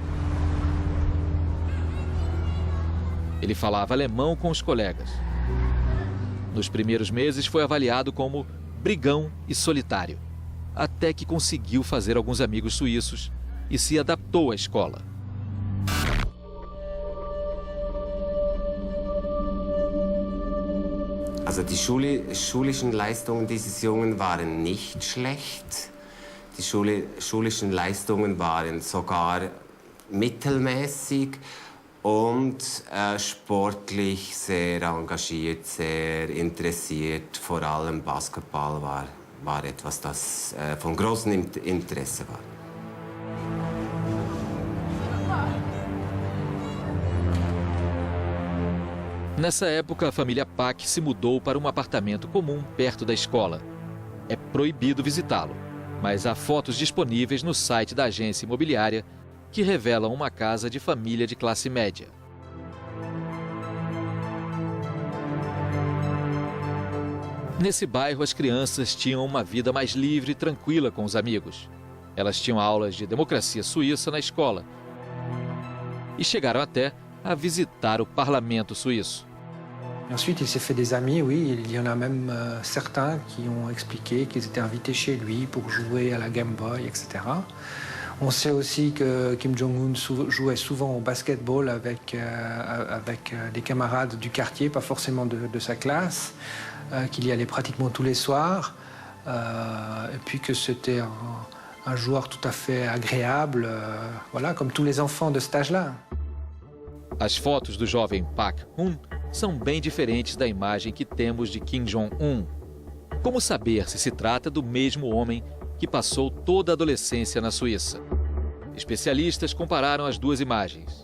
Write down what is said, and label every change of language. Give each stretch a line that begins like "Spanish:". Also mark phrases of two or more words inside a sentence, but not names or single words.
Portuguese: Ele falava alemão com os colegas. Nos primeiros meses foi avaliado como brigão e solitário, até que conseguiu fazer alguns amigos suíços e se adaptou à escola.
German: Also die schulischen Leistungen dieses Jungen waren nicht schlecht. Die schulischen Leistungen waren sogar mittelmäßig. Und sportlich sehr engagiert, sehr interessiert. Vor allem Basketball war etwas, das von großem Interesse war.
Portuguese: Nessa época, a família Pak se mudou para um apartamento comum perto da escola. É proibido visitá-lo, mas há fotos disponíveis no site da agência imobiliária que revelam uma casa de família de classe média. Nesse bairro, as crianças tinham uma vida mais livre e tranquila com os amigos. Elas tinham aulas de democracia suíça na escola e chegaram até a visitar o parlamento suíço.
French: Ensuite, il s'est fait des amis, oui. Il y en a même certains qui ont expliqué qu'ils étaient invités chez lui pour jouer à la Game Boy, etc. On sait aussi que Kim Jong-un jouait souvent au basketball avec des camarades du quartier, pas forcément de sa classe, qu'il y allait pratiquement tous les soirs, et puis que c'était un joueur tout à fait agréable, voilà, comme tous les enfants de cet âge-là.
Portuguese: As fotos do jovem Pak Hun são bem diferentes da imagem que temos de Kim Jong-un. Como saber se trata do mesmo homem que passou toda a adolescência na Suíça? Especialistas compararam as duas imagens.